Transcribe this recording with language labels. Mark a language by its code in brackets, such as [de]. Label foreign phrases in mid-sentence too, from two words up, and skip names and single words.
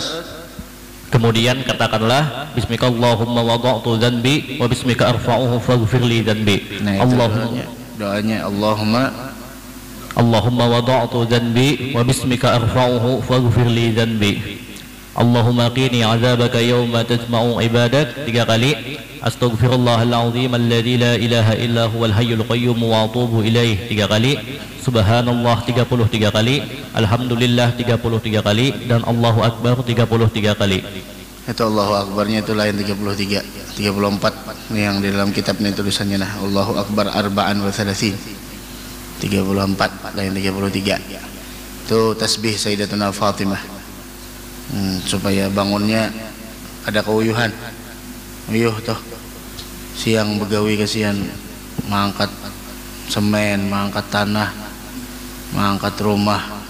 [id] Kemudian katakanlah [ar] باسمك اللهم وضعت ذنبي وباسمك أرفعه فاغفر لي ذنبي. [id] Nah, doanya [ar] اللهم وضعت ذنبي وباسمك أرفعه فاغفر لي ذنبي. اللهم قني عذابك يوم تجمع عبادك. [id] 3 kali. [ar] أستغفر الله العظيم الذي لا إله إلا هو الحي القيوم وأتوب إليه. [id] 3 kali. Subhanallah 33 kali. Alhamdulillah 33 kali. Dan [ar] الله أكبر [id] 33 kali. Itu [ar] الله أكبرnya [id] itu lain 33, 34 yang di dalam kitab ini tulisannya nah [ar] الله أكبر أربعا وثلاثين [id] 34 lain 33. Itu tasbih Sayyidatuna Fatimah. Supaya bangunnya ada keuyuhan. Uyuh tuh siang begawi kasihan mengangkat semen, mengangkat tanah, mengangkat rumah.